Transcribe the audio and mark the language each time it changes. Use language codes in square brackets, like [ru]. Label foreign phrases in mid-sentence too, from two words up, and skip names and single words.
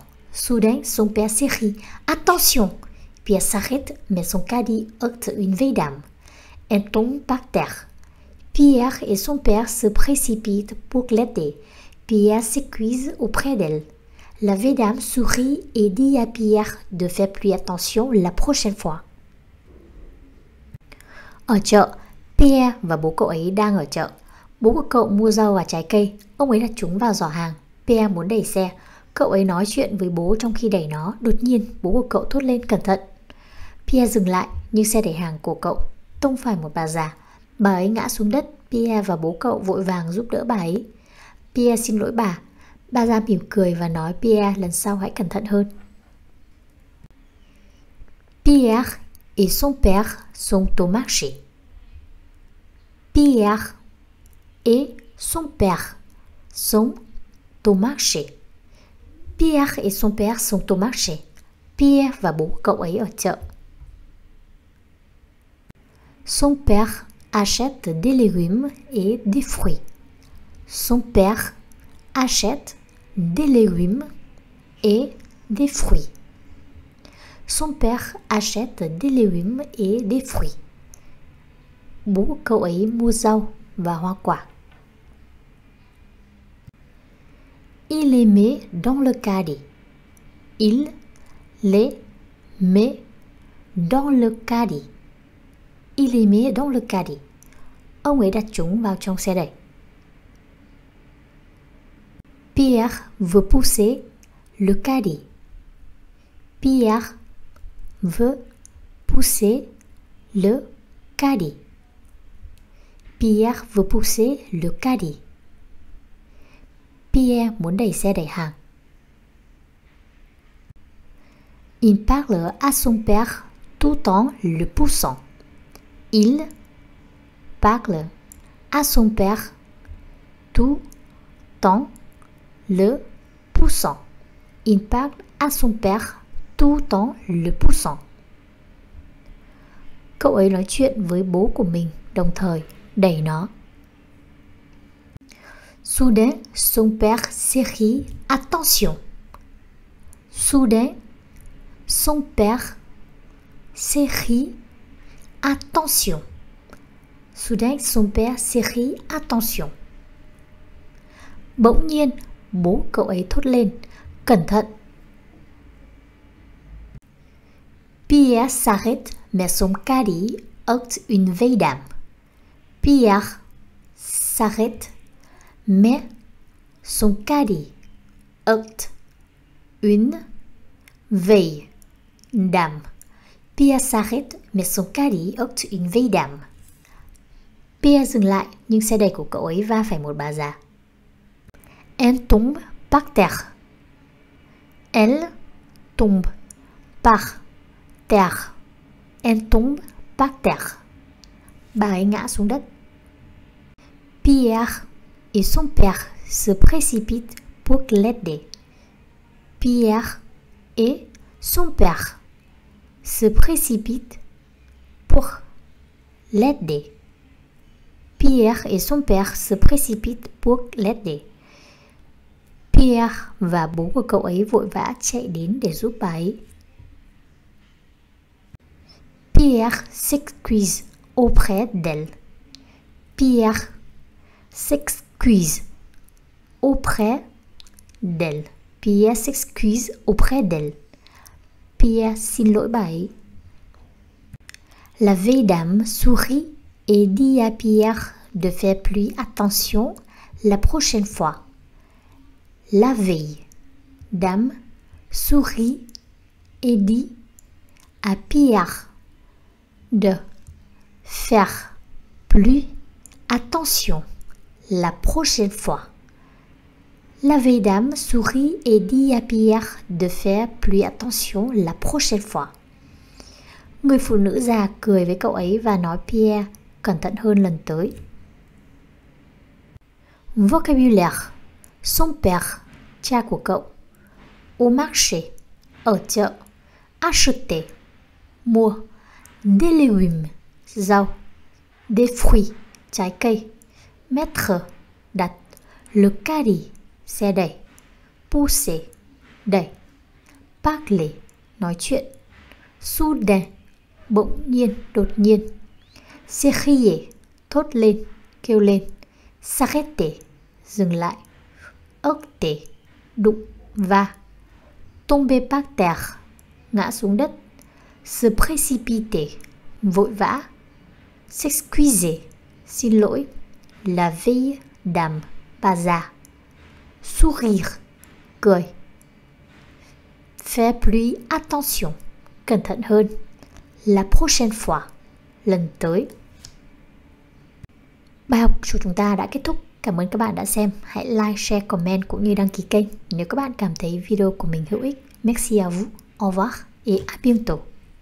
[fr] Soudain, son père s'écrie « Attention !» Pierre s'arrête, mais son carré heurte une vieille dame. Elle tombe par terre. Pierre et son père se précipitent pour l'aider. Pierre s'excuse auprès d'elle. La vieille dame sourit et dit à Pierre de faire plus attention la prochaine fois. [vi] Ở chợ, Pierre và bố cậu ấy đang ở chợ. Bố của cậu mua rau và trái cây. Ông ấy đặt chúng vào giỏ hàng. Pierre muốn đẩy xe. Cậu ấy nói chuyện với bố trong khi đẩy nó. Đột nhiên, bố của cậu thốt lên cẩn thận. Pierre dừng lại, nhưng xe đẩy hàng của cậu tông phải một bà già. Bà ấy ngã xuống đất. Pierre và bố cậu vội vàng giúp đỡ bà ấy. Pierre xin lỗi bà. Bà già mỉm cười và nói Pierre lần sau hãy cẩn thận hơn. [fr] Pierre et son père sont au marché. Pierre et son père sont au marché. Pierre et son père sont au marché. [vi] Pierre và bố cậu ấy ở chợ. [fr] Son père achète des légumes et des fruits. Son père achète des légumes et des fruits. Son père achète des légumes et des fruits. [vi] Bố cậu ấy mua rau và hoa quả. [fr] Il les met dans le carré. Il les met dans le carré. Il les met dans le carré. [vi] Ông ấy đặt chúng vào trong xe đẩy. [fr] Pierre veut pousser le carré. Pierre veut pousser le carré. Pierre veut pousser le carré. [vi] Pierre muốn đẩy xe đẩy hàng. [fr] Il parle à son père tout en le poussant. Il parle à son père tout en le poussant. Il parle à son père tout en le poussant. [vi] Cậu ấy nói chuyện với bố của mình đồng thời đẩy nó. [fr] Soudain, son père s'écrie « Attention !» Soudain, son père s'écrie « Attention !» Soudain, son père s'écrie « Attention !» [vi] Bỗng nhiên, bố cậu ấy thốt lên « Cẩn thận !» [fr] Pierre s'arrête, mais son carré heurte une vieille dame. Pierre s'arrête, mais son carré heurte une vieille dame. Pierre s'arrête, mais son carré heurte une vieille dame. [vi] Pierre dừng lại, nhưng xe đẩy của cậu ấy va phải một bà già. [fr] Elle tombe par terre. Elle tombe par terre. Elle tombe par terre. [vi] Bà ấy ngã xuống đất. [fr] Pierre et son père se précipitent pour l'aider. Pierre et son père se précipitent pour l'aider. Pierre et son père se précipitent pour l'aider. [vi] Pierre và bố của cậu ấy vội vã chạy đến để giúp bà ấy. [fr] Pierre s'excuse auprès d'elle. Pierre s'excuse auprès d'elle. Pierre s'excuse auprès d'elle. [vi] Pierre xin lỗi bà ấy. [fr] La vieille dame sourit et dit à Pierre de faire plus attention la prochaine fois. La vieille dame sourit et dit à Pierre de faire plus attention la prochaine fois. La vieille dame sourit et dit à Pierre de faire plus attention la prochaine fois. [vi] Người phụ nữ già cười với cậu ấy và nói Pierre cẩn thận hơn lần tới. [fr] Vocabulaire. Son père, [vi] cha của cậu. [fr] Au marché, [vi] ở chợ. [fr] Acheter, mua. Des légumes, rau. Des fruits, [vi] trái cây. [fr] Mettre, đặt. Le carry, [vi] xe đẩy. Pousser, đẩy. Parler, nói chuyện. Soudain, bỗng nhiên, đột nhiên. S'écrier, thốt lên, kêu lên. S'arrêter, dừng lại. Heurter, đụng, va. [fr] Tomber par terre, [vi] ngã xuống đất. [fr] Se précipiter, [vi] vội vã. S'excuser, xin lỗi. [fr] La vieille dame, [vi] bà già. [fr] Sourire, cười. Faire plus attention, [vi] cẩn thận hơn. [fr] La prochaine fois, [vi] lần tới. Bài học của chúng ta đã kết thúc. Cảm ơn các bạn đã xem. Hãy [en] like, share, comment [vi] cũng như đăng ký kênh nếu các bạn cảm thấy video của mình hữu ích. [fr] Merci à vous. Au revoir et à bientôt.